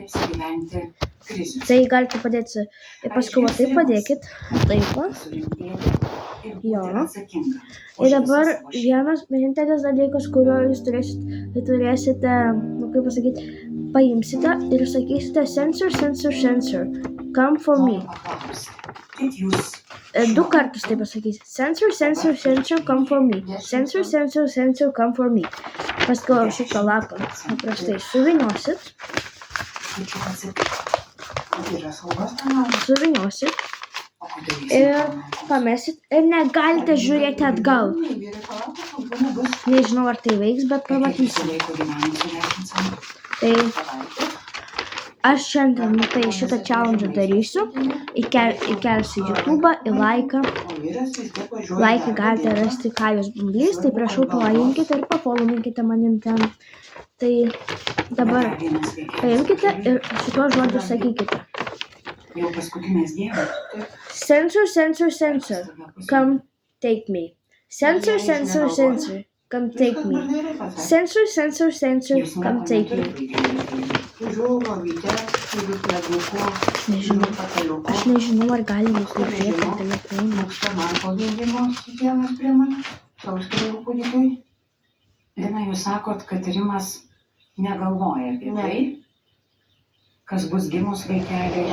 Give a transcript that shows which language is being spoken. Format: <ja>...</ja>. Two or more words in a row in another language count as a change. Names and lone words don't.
<lt>Tai galite padėti. Ir paskui va taip padėkit. Taip va. Jo. Ir dabar vienintelis dalykas, kurio jūs turėsite, kaip pasakyti, paimsite ir sakysite</lt> <en>sensor, sensor, sensor. Come for me.</en> <lt>2 kartus tai pasakysite.</lt> <en>Sensor, sensor, sensor, come for me. Sensor, sensor, sensor, come for me.</en> <lt>Paskui šitą lapą paprastai suviniosit. Ir pamesit. Ir negalite žiūrėti atgal. Nežinau, ar tai veiks, bet pamatysim. Tai aš šiandien šitą challenge darysiu. Įkelsiu YouTube'ą, į laiką. Laiką galite rasti Kajus Bumblys. Tai prašau, palaikinkite ir pafollowinkite manim ten. Tai dabar paimkite ir šituos žodžius sakykite.</lt> <en>Sensor, sensor, sensor, come take me. Sensor, sensor, sensor, come take me. Sensor, sensor, sensor, come take me.</en> <lt>Aš nežinau, ar galime klausyti telefoną. Lina, jūs sakot, kad Rimas negalvoja apie tai, kas bus gimus vaikelį.</lt>